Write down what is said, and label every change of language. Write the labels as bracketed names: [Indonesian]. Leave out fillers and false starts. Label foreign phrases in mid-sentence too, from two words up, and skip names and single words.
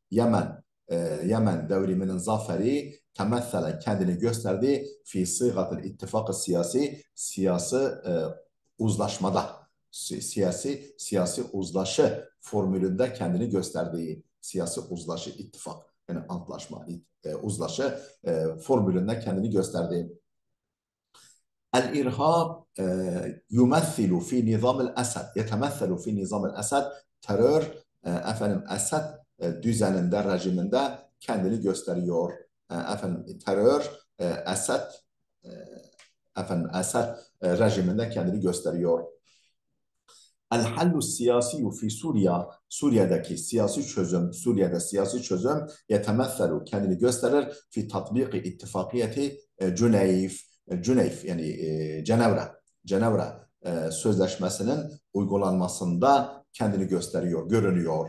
[Turkish] Yemen devriminin zaferi temesselen kendini gösterdi [Arabic] في صيغة الاتفاق السياسي [Turkish] uzlaşmada, siyasi uzlaşı formülünde kendini gösterdiği, siyasi uzlaşı, ittifak, yani antlaşma, uzlaşı formülünde kendini gösterdiği. [Arabic] الإرهاب يمثل في نظام الأسد يتمثل في نظام الأسد. [Turkish] Terör efendim Esed düzeninde, rejiminde kendini gösteriyor. Terör Esed Esed rejiminde kendini gösteriyor. [Arabic] الحل السياسي في [Turkish] Suriye'de siyasi çözüm yetemesselu, kendini gösterir [Arabic] في تطبيق اتفاقية جنيف, [Turkish] yani Cenevre sözleşmesinin uygulanmasında kendini görünüyor.